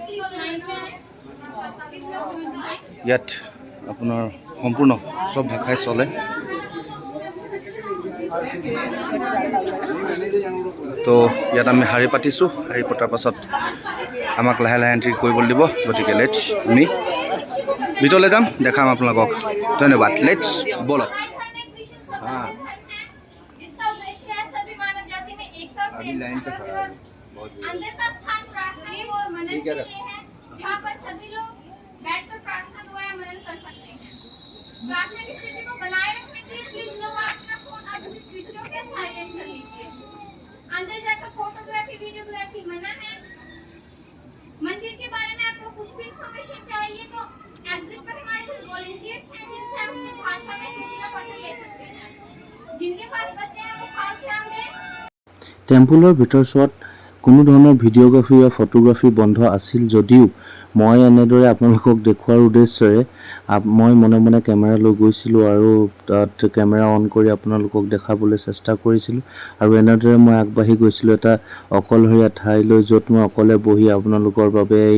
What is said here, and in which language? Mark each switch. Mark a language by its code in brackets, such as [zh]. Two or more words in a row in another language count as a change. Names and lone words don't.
[as] ইয়াত আপোনাৰ সম্পূৰ্ণ চব ভাষাই চলে তো ইয়াত আমি শাৰী পাতিছোঁ শাৰী পতাৰ পাছত আমাক লাহে লাহে এণ্ট্ৰি কৰিবলৈ দিব গতিকে লেটছ আমি ভিতৰলৈ যাম দেখাম আপোনালোকক ধন্যবাদ লেটছ বলক [hi] अंदर का स्थान प्रार्थना और मनन के लिए है जहाँ पर सभी लोग बैठकर प्रार्थना दुआ या मनन कर सकते हैं प्रार्थना की स्थिति को बनाए रखने के लिए प्लीज लोग अपना फोन अब इसे स्विच ऑफ या साइलेंट कर लीजिए अंदर जाकर फोटोग्राफी वीडियोग्राफी मना है मंदिर के बारे में आपको कुछ भी इंफॉर्मेशन चाहिए तो एग्जिट पर हमारे कुछ वॉलंटियर्स हैं जिनसे आप अपनी भाषा में सूचना पत्र ले सकते हैं जिनके पास बच्चे हैं वो खास ध्यान दें [as] টেম্পুলৰ ভিতৰচোৱাত কোনো ধৰণৰ ভিডিঅ'গ্ৰাফী বা ফটোগ্ৰাফী বন্ধ আছিল যদিও মই এনেদৰে আপোনালোকক দেখুৱাৰ উদ্দেশ্যৰে মই মনে মনে কেমেৰা লৈ গৈছিলোঁ আৰু তাত কেমেৰা অন কৰি আপোনালোকক দেখাবলৈ চেষ্টা কৰিছিলোঁ আৰু এনেদৰে মই আগবাঢ়ি গৈছিলোঁ এটা অকলশৰীয়া ঠাইলৈ য'ত মই অকলে বহি আপোনালোকৰ বাবে এই